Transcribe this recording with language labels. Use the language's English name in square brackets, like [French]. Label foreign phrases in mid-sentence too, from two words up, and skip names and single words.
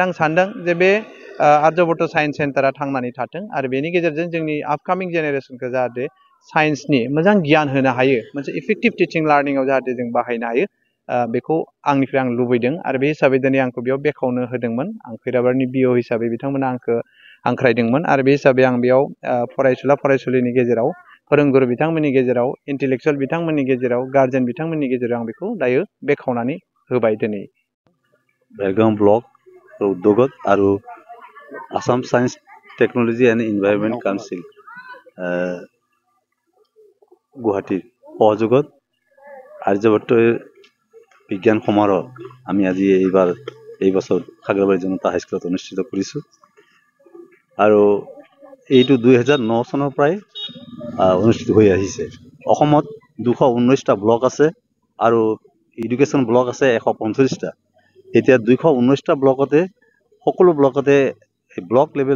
[Bodo] आं सानदों जे बे आर्यभट्ट साइन्स सेन्टारा थांनानै थाथों आरो बेनि गेजेरजों जोंनि आपकामिं जेनेरेसनखौ जाहाथे साइन्सनि मोजां गियान होनो हायो मोनसे [English] effective teaching learning [Bodo] जाहाथे जों बाहायनो हायो बेखौ आंनिफ्राय आं लुबैदों आरो बे हिसाबै दिनै आंखौ बेयाव बेखावनो होदोंमोन आं खैराबारिनि बिअ हिसाबै बिथांमोना आंखौ हांख्रायदोंमोन आरो बे हिसाबै आं बेयाव फरायसुला फरायसुलिनि गेजेराव फोरोंगुरु बिथांमोननि गेजेराव इन्टेलेक्सुयेल बिथांमोननि गेजेराव गार्जेन बिथांमोननि गेजेराव आं बेखौ दायो बेखावनानै होबाय दिनै [Assamese] ভেৰগাঁও ব্লক উদ্যোগত আৰু আসাম চায়েন্স টেকন'লজি এণ্ড এনভাইৰনমেণ্ট কাউন্সিল গুৱাহাটীৰ সহযোগত আৰ্যভট্ট বিজ্ঞান সমাৰোহ আমি আজি এই বছৰ খাগ্ৰাবাৰী জনতা হাইস্কুলত অনুষ্ঠিত কৰিছোঁ আৰু এইটো 2009 চনৰ পৰাই অনুষ্ঠিত হৈ আহিছে অসমত 219টা ব্লক আছে আৰু এডুকেশ্যন ব্লক আছে 145টা এতিয়া 219টা ব্লকতে সকলো ব্লকতে ব্লক লেভেল